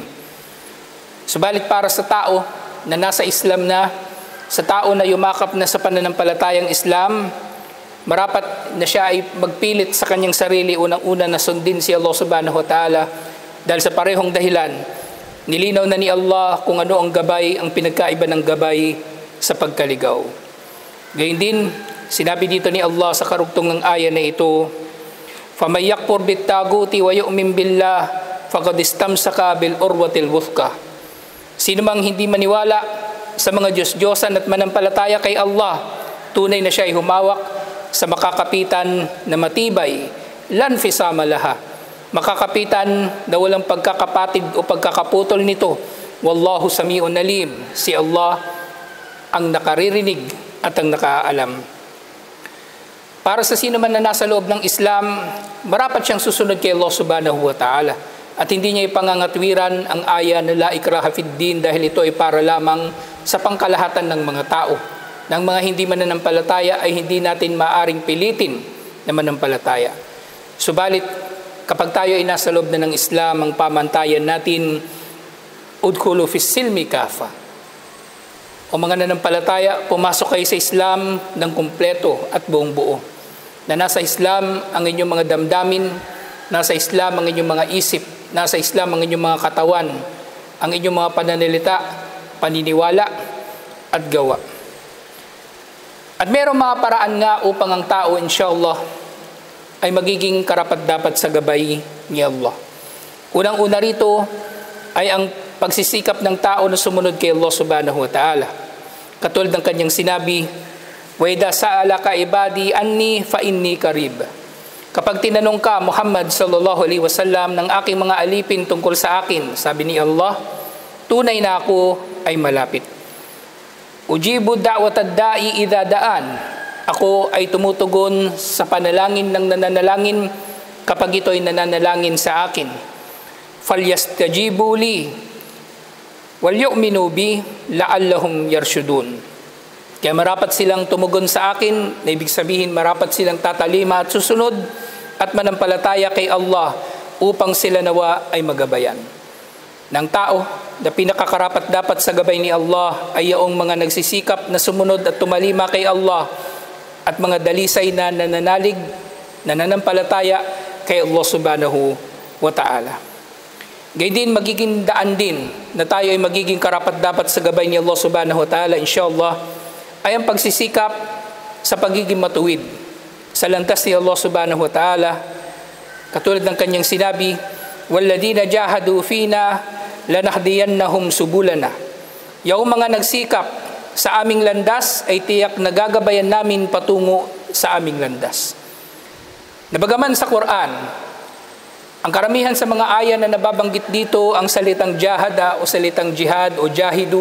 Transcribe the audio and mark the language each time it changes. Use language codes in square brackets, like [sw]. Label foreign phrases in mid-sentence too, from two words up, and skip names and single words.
[tl] Subalit para sa tao na nasa Islam na, sa tao na yumakap na sa pananampalatayang Islam, marapat na siya ay magpilit sa kanyang sarili, unang-una na sundin si Allah [ar] سبحانه وتعالى, [tl] dahil sa parehong dahilan, nilinaw na ni Allah kung ano ang gabay, ang pinagkaiba ng gabay sa pagkaligaw. Gayun din, sinabi dito ni Allah sa karugtong ng aya na ito, [ar] فَمَنْ يَكْفُرْ بِالطَّاغُوتِ وَيُؤْمِنْ بِاللَّهِ فَقَدِ اسْتَمْسَكَ بِالْعُرْوَةِ الْوُثْقَى. [tl] Sino mang hindi maniwala sa mga Diyos-Diyosan at manampalataya kay Allah, tunay na siya ay humawak sa makakapitan na matibay [ar] لا انفصام لها. [tl] Makakapitan na walang pagkakapatid o pagkakaputol nito. [ar] والله سميع عليم. [tl] Si Allah ang nakaririnig at ang nakaalam. Para sa sino man na nasa loob ng Islam, marapat siyang susunod kay Allah [ar] سبحانه وتعالى. [tl] At hindi niya ipangangatwiran ang aya na [ar] لا إكراه في الدين [tl] dahil ito ay para lamang sa pangkalahatan ng mga tao. Ng mga hindi mananampalataya ay hindi natin maaring pilitin na manampalataya. Subalit, kapag tayo ay nasa loob na ng Islam, ang pamantayan natin, [ar] ادخلوا في السلم كافة. [tl] O mga nanampalataya, pumasok kayo sa Islam ng kumpleto at buong buo. Na nasa Islam ang inyong mga damdamin, nasa Islam ang inyong mga isip, nasa Islam ang inyong mga katawan, ang inyong mga pananalita, paniniwala, at gawa. At mayroong mga paraan nga upang ang tao, inshallah, ay magiging karapat-dapat sa gabay ni Allah. Unang-una rito ay ang pagsisikap ng tao na sumunod kay Allah [ar] سبحانه وتعالى. [tl] Katulad ng kanyang sinabi, [ar] وإذا سألك عبادي عني فإني قريب. [tl] Kapag tinanong ka, Muhammad [ar] صلى الله عليه وسلم, [tl] ng aking mga alipin tungkol sa akin, sabi ni Allah, tunay na ako ay malapit. [ar] أجيب دعوة الداع إذا دعان. [tl] Ako ay tumutugon sa panalangin ng nananalangin kapag ito ay nananalangin sa akin. [ar] فليستجيبوا لي وليؤمنوا بي لعلهم يرشدون. [tl] Kaya marapat silang tumugon sa akin, na ibig sabihin marapat silang tatalima at susunod at manampalataya kay Allah upang sila nawa ay magabayan. Ng tao na pinakakarapat dapat sa gabay ni Allah ay yaong mga nagsisikap na sumunod at tumalima kay Allah at mga dalisay na nananalig, nananampalataya kay Allah [ar] سبحانه وتعالى. [tl] Gayun din, magiging daan din na tayo ay magiging karapat dapat sa gabay ni Allah [ar] سبحانه وتعالى, [tl] inshallah, ay ang pagsisikap sa pagiging matuwid sa landas ni Allah [ar] سبحانه وتعالى. [tl] Katulad ng kanyang sinabi, [ar] والذين جاهدوا فينا لنهدينهم سبلنا. [tl] Yung mga nagsikap sa aming landas ay tiyak na gagabayan namin patungo sa aming landas. Nabagaman sa Quran, ang karamihan sa mga aya na nababanggit dito ang salitang jahada o salitang jihad o jahidu.